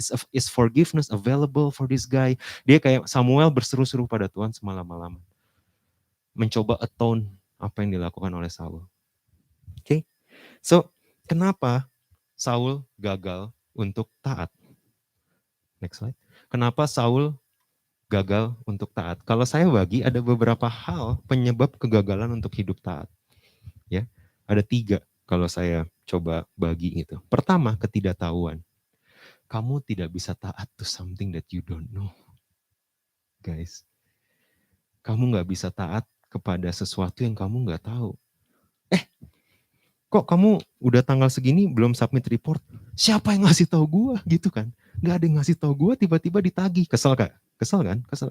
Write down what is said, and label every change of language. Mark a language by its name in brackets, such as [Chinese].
[English] Is forgiveness available for this guy? [Indonesian] Dia kayak Samuel berseru-seru pada Tuhan semalam-malaman. Mencoba atone apa yang dilakukan oleh Saul. Okay? So, kenapa Saul gagal untuk taat? [English] Next slide. [Indonesian] Kenapa Saul gagal untuk taat? Kalau saya bagi ada beberapa hal penyebab kegagalan untuk hidup taat. Ya, ada 3 kalau saya coba bagi itu. Pertama, ketidaktahuan. Kamu tidak bisa taat [English] to something that you don't know. [Indonesian] Guys, kamu nggak bisa taat kepada sesuatu yang kamu nggak tahu. Kok kamu udah tanggal segini belum submit report? Siapa yang ngasih tahu gua gitu kan? Nggak ada yang ngasih tahu gua, tiba-tiba ditagih. Kesel kan? Kesel.